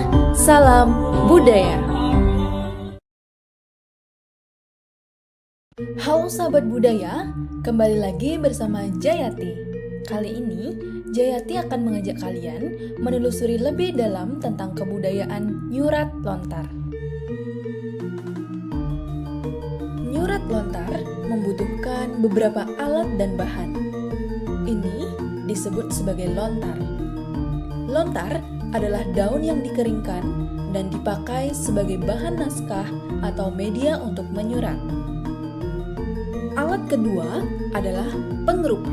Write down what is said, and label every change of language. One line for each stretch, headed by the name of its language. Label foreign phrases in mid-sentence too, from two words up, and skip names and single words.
Indonesian: Salam budaya. Halo sahabat budaya, kembali lagi bersama Jayati. Kali ini, Jayati akan mengajak kalian menelusuri lebih dalam tentang kebudayaan nyurat lontar. Nyurat lontar membutuhkan beberapa alat dan bahan. Ini disebut sebagai lontar. Lontar adalah daun yang dikeringkan dan dipakai sebagai bahan naskah atau media untuk menyurat. Alat kedua adalah pengerupak.